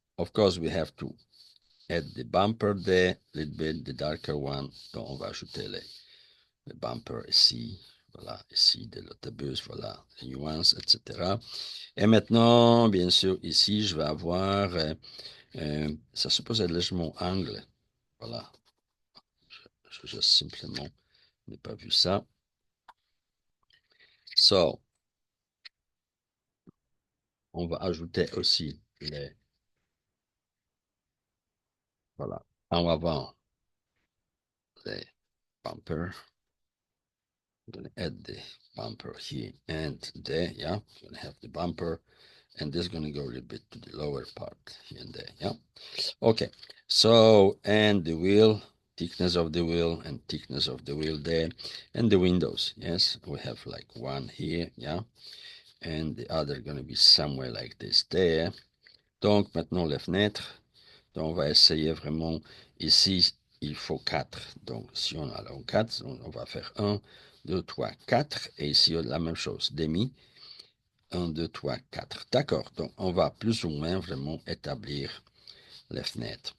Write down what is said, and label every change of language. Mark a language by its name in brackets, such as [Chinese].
[English] Of course, we have to add the bumper there, a little bit, the darker one. [French] Donc, on va ajouter les bumpers ici, voilà, ici de l'autobus, voilà, les nuances, etc. Et maintenant, bien sûr, ici, je vais avoir, ça suppose être légèrement angle, voilà. Je simplement n'ai pas vu ça. So, on va ajouter aussi les, voilà, en avant, les bumpers. [English] I'm going to add the bumper here and there, yeah. I'm going to have the bumper, and this is going to go a little bit to the lower part here and there, yeah. Okay, so, and the wheel, thickness of the wheel and thickness of the wheel there, and the windows, yes. We have like one here, yeah, and the other going to be somewhere like this there. [French] Donc, maintenant, les fenêtres. Donc, on va essayer vraiment, ici, il faut 4. Donc, si on a 4, on va faire 1, 2, 3, 4. Et ici, la même chose, demi. 1, 2, 3, 4. D'accord. Donc, on va plus ou moins vraiment établir les fenêtres.